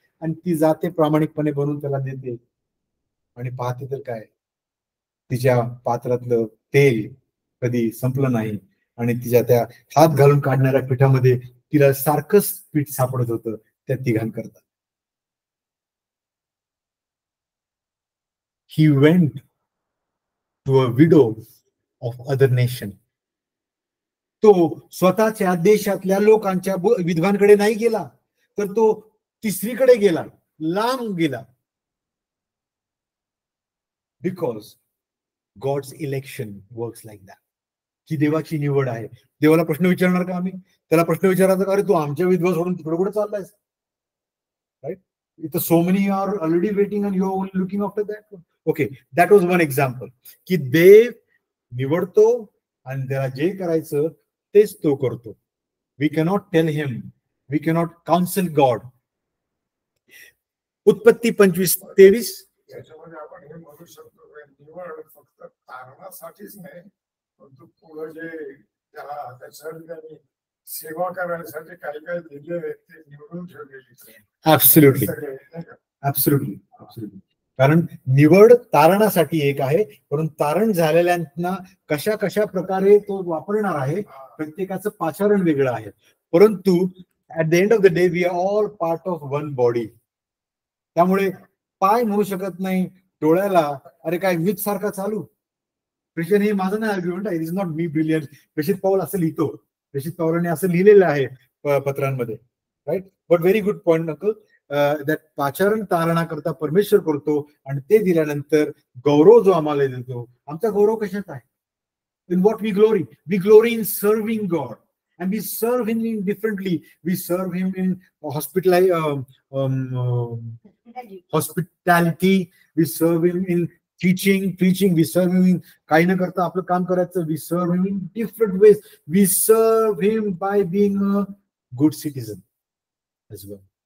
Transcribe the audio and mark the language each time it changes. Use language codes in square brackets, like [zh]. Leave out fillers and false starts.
[mr] आणि ती जाते प्रामाणिकपणे बनवून त्याला देते. आणि पाहते तर काय, तिच्या पात्रातलं तेल कधी संपलं नाही आणि तिच्या त्या हात घालून काढणाऱ्या पिठामध्ये तिला सारखंच पीठ सापडत होतं त्या तिघां करता. [en] He went to a widow of other nation. [mr] तो स्वतःच्या देशातल्या लोकांच्या विधवांकडे नाही गेला, तर तो तिसरीकडे गेला, लांब गेला. [en] Because God's election works like that. [mr] ही देवाची निवड आहे. देवाला प्रश्न विचारणार का आम्ही? त्याला प्रश्न विचारायचा का, अरे तू आमच्या विधवा सोडून तिकडे कुठे चाललायस? [en] Right. [mr] इथं [en] so many are already waiting and you're only looking after that. Okay, that was one example. [mr] की देव निवडतो आणि त्याला जे करायचं तेच तो करतो. [en] We cannot tell him, we cannot counsel God. [mr] उत्पत्ती 25:23. याच्यामध्ये आपण हे म्हणू शकतो, निवड फक्त तारणासाठीच नाही, परंतु पुढे जे त्याला सेवा करायसाठी काही काही दिलेले ते निवडून ठेवलेली. [en] Absolutely, absolutely, absolutely. [mr] कारण निवड तारणासाठी एक आहे, परंतु तारण झालेल्यांना कशा कशा प्रकारे तो वापरणार आहे प्रत्येकाचं पाचारण वेगळं आहे. [en] परंतु at the end of the day we are all part of one body. [mr] त्यामुळे पाय म्हणू शकत नाही डोळ्याला, अरे काय मीच सारखा चालू. प्रेषण हे माझं नाही आर्ग्युमेंट आहे, [en] It is not me brilliant. [mr] प्रेषित पाऊल असं लिहितो, प्रेषित पावलाने असं लिहिलेलं आहे पत्रांमध्ये, right. [en] but very good point uncle, that [mr] पाचारण तारणाकरता परमेश्वर करतो आणि ते दिल्यानंतर गौरव जो आम्हाला देतो, आमचा गौरव कशात आहे? [en] In what we glory? We glory in serving God, and we serve Him in differently. We serve Him in hospitality. We serve Him in preaching. We serve Him in [mr] काही न करता आपलं काम करायचं. [en] We serve Him in different ways. We serve Him by being a good citizen as well.